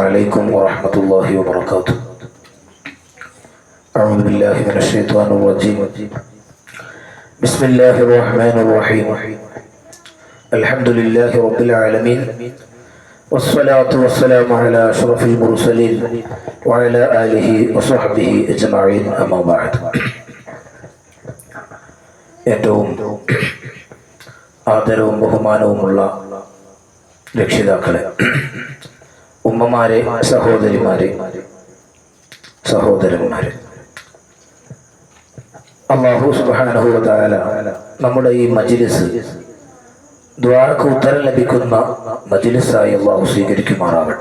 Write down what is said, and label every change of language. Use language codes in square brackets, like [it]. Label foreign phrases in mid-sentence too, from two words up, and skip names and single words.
[ar] عليكم ورحمة الله وبركاته. أعوذ بالله من الشيطان الرجيم. بسم الله الرحمن الرحيم. الحمد لله رب العالمين، والصلاة والسلام على أشرف المرسلين وعلى آله وصحبه أجمعين. أما بعد. [ml] ഏറ്റവും ആദരവും ബഹുമാനവുമുള്ള രക്ഷിതാക്കളെ, ഉമ്മമാരെ, സഹോദരിമാരെ, സഹോദരന്മാരെ, [ar] الله سبحانه وتعالى [ml] നമ്മുടെ ഈ മജ്ലിസ് ദുആക്ക് ഉത്തരം ലഭിക്കുന്ന മജ്ലിസായി അല്ലാഹു സ്വീകരിക്കുമാറാവട്ടെ.